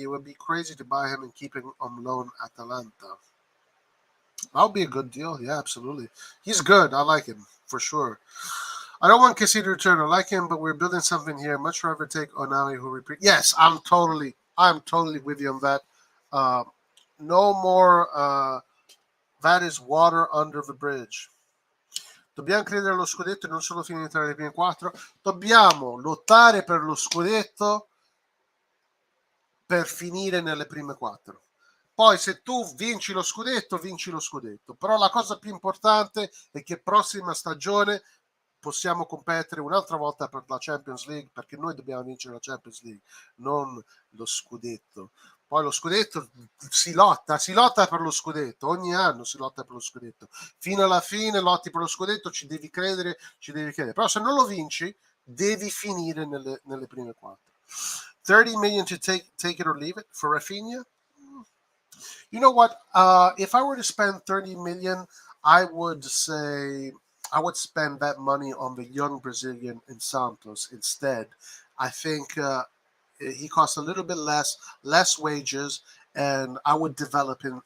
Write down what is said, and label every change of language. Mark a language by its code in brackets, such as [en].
[en] It would be crazy to buy him and keep him on loan at Atalanta. That would be a good deal. Yeah, absolutely. He's good. I like him, for sure. I don't want Kessie to return. I like him, but we're building something here. Much rather take Onali, who repeat. Yes, I'm totally with you on that. No more. That is water under the bridge. [it] Dobbiamo credere allo scudetto e non solo finire tra le prime 4. Dobbiamo lottare per lo scudetto per finire nelle prime 4. Poi se tu vinci lo scudetto, vinci lo scudetto. Però la cosa più importante è che prossima stagione possiamo competere un'altra volta per la Champions League, perché noi dobbiamo vincere la Champions League, non lo scudetto. Poi lo scudetto si lotta per lo scudetto, ogni anno si lotta per lo scudetto. Fino alla fine lotti per lo scudetto, ci devi credere. Però se non lo vinci, devi finire nelle prime 4. [en] 30 million to take it or leave it for Rafinha? You know what? If I were to spend 30 million, I would say I would spend that money on the young Brazilian in Santos instead. I think he costs a little bit less wages, and I would develop him.